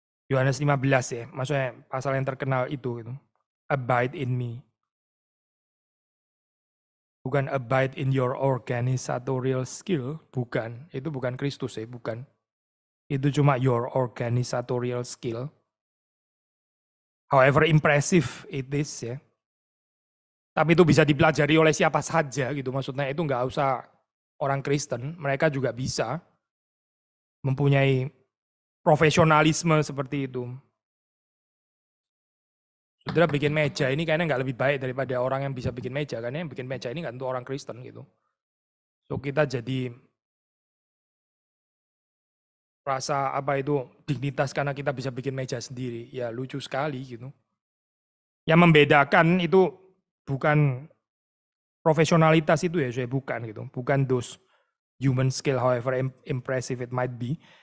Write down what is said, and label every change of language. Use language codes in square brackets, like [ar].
[id] Yohanes 15 ya, maksudnya pasal yang terkenal itu. [en] Abide in me. Bukan abide in your organisatorial skill, bukan. [id] Itu bukan Kristus ya, bukan. Itu cuma [en] your organisatorial skill. However impressive it is ya. [id] Tapi itu bisa dipelajari oleh siapa saja gitu. Maksudnya itu nggak usah orang Kristen, mereka juga bisa mempunyai profesionalisme seperti itu. Saudara bikin meja ini kayaknya nggak lebih baik daripada orang yang bisa bikin meja. Karena yang bikin meja ini nggak tentu orang Kristen gitu. So kita jadi rasa apa itu dignitas karena kita bisa bikin meja sendiri. Ya lucu sekali gitu. Yang membedakan itu bukan profesionalitas itu ya, saya bukan gitu. [en] Bukan those human skill however impressive it might be.